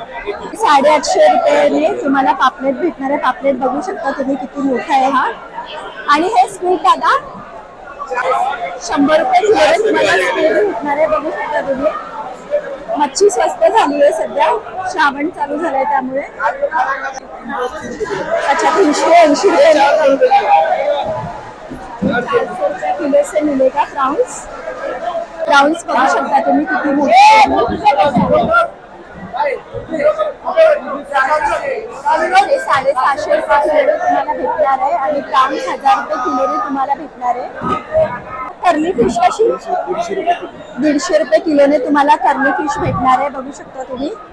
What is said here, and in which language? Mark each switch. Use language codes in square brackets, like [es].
[mr] बघू 850 रुपयाने तुम्हाला पापलेट भेटणार आहे. पापलेट बघू शकता तुम्ही किती मोठा आहे हा. आणि हे स्क्विड दादा 100 रुपये किलोने तुम्हाला स्क्विड भेटणार आहे. बघू शकता तुम्ही. मच्छी स्वस्त झाली आहे सध्या, श्रावण चालू झालाय त्यामुळे. [hi] अच्छा, 380 रुपये किलो से मिलेगा प्राउन्स. [mr] प्राउन्स बघू शकता तुम्ही किती मोठे. हे 750 रुपये किलोने तुम्हाला भेटणार आहे. आणि प्राउन्स 1000 रुपये किलोने तुम्हाला भेटणार आहे. कर्ली फिश कशी? 150 रुपये किलोने तुम्हाला कर्ली फिश भेटणार आहे. बघू शकता तुम्ही.